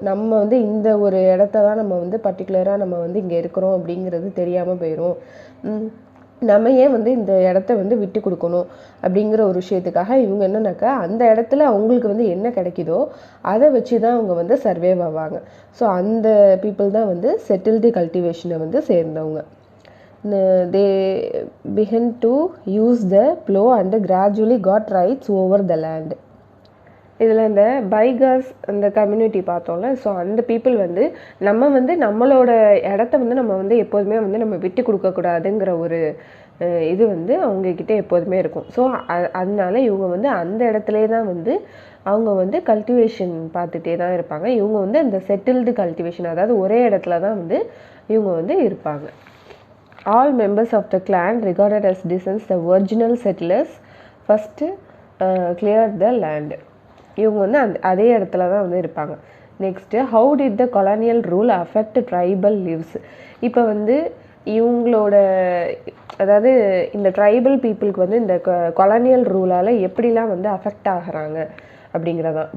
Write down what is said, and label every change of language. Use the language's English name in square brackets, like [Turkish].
[Tamil] நம்ம வந்து இந்த ஒரு இடத்த தான் நம்ம வந்து பர்டிகுலராக நம்ம வந்து இங்கே இருக்கிறோம் அப்படிங்கிறது தெரியாமல் போயிடும். நம்ம ஏன் வந்து இந்த இடத்த வந்து விட்டு கொடுக்கணும் அப்படிங்கிற ஒரு விஷயத்துக்காக இவங்க என்னன்னாக்கா அந்த இடத்துல அவங்களுக்கு வந்து என்ன கிடைக்குதோ அதை வச்சு தான் அவங்க வந்து சர்வைவ் ஆவாங்க. ஸோ அந்த பீப்புள் தான் வந்து செட்டில்டு கல்டிவேஷனை வந்து சேர்ந்தவங்க. [English] they began to use the plow and gradually got rights over the land. [Tamil] இதில் இந்த பைகாஸ் அந்த கம்யூனிட்டி பார்த்தோம்ல, ஸோ அந்த பீப்புள் வந்து நம்ம வந்து நம்மளோட இடத்த வந்து நம்ம வந்து எப்போதுமே வந்து நம்ம விட்டு கொடுக்கக்கூடாதுங்கிற ஒரு இது வந்து அவங்கக்கிட்ட எப்போதுமே இருக்கும். ஸோ அதனால இவங்க வந்து அந்த இடத்துல தான் வந்து அவங்க வந்து கல்டிவேஷன் பார்த்துட்டே தான் இருப்பாங்க. இவங்க வந்து அந்த செட்டில்டு கல்டிவேஷன், அதாவது ஒரே இடத்துல தான் வந்து இவங்க வந்து இருப்பாங்க. [English] All members of the clan regarded as descendants the original settlers. First clear the land. [Tamil] இவங்க வந்து அதே இடத்துல தான் வந்து இருப்பாங்க. [English] Next, how did the colonial rule affect tribal lives. [Tamil] இப்போ வந்து இவங்களோட அதாவது இந்த ட்ரைபல் பீப்புளுக்கு வந்து இந்த கொலோனியல் ரூலால் எப்படிலாம் வந்து அஃபெக்ட் ஆகிறாங்க அப்படிங்கிறதான்.